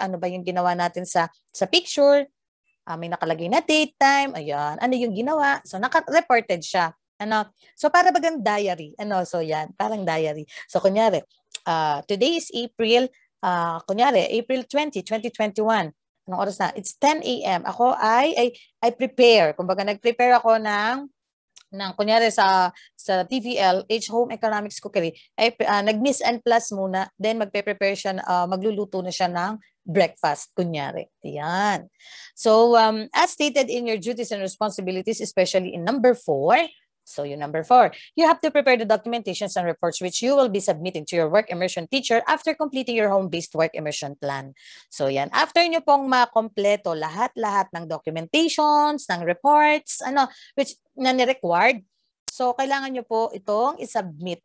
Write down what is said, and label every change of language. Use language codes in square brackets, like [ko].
[tl] Ano ba yung ginawa natin sa picture? May nakalagay na date, time, ayan. Ano yung ginawa? So naka-reported siya. So para bagang diary. So yan, parang diary. So kunyari, [en] today is April 20, 2021. [tl] Anong oras na? [en] It's 10 a.m. [tl] Ako I prepare. Kumbaga nag-prepare ako ng kunyari sa TVL, H Home Economics Cookery, ay nag-miss and plus muna, then magpe-prepare siya, magluluto na siya ng breakfast, kunyari. Ayan. [en] So, as stated in your duties and responsibilities, especially in number 4, so yung number 4, you have to prepare the documentations and reports which you will be submitting to your work immersion teacher after completing your home-based work immersion plan. [tl] So yan, after nyo pong makompleto lahat-lahat ng documentations, ng reports, which na ni-required, so kailangan nyo po itong isubmit.